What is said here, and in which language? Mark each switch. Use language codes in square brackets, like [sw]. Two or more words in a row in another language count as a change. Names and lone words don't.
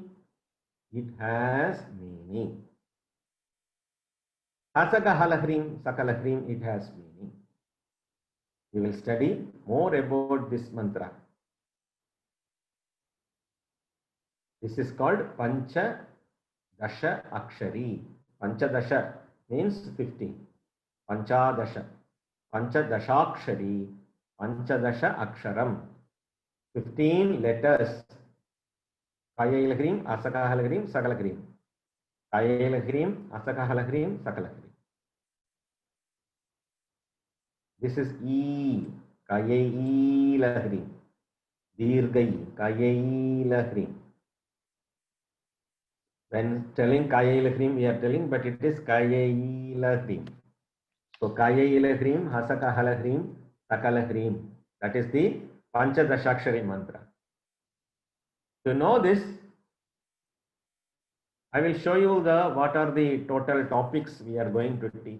[en] It has meaning. [sa] Asakahala Hrim, Sakala Hrim, [en] it has meaning. We will study more about this mantra. This is called [sa] Pancha Dasha Akshari. Pancha Dasha [en] means 15. [sa] Pancha Dasha. [en] Pancha Dashakshari. Pancha Dasha Aksharam. 15 letters. [sa] Kaya Hrim, Asakahala Hrim, Sakala Hrim. Kaya Hrim, Asakahala Hrim, Sakala Hrim. [en] This is E. [sa] Kaya Hrim. Dirgai. Kaya Hrim. [en] When telling [sa] Kaya Hrim, [en] we are telling, but it is [sa] Kaya Hrim. So Kaya Hrim, Hasakahala Hrim, Sakala Hrim. [en] That is the Panchadashakshari mantra. To know this, I will show you what are the total topics we are going to teach.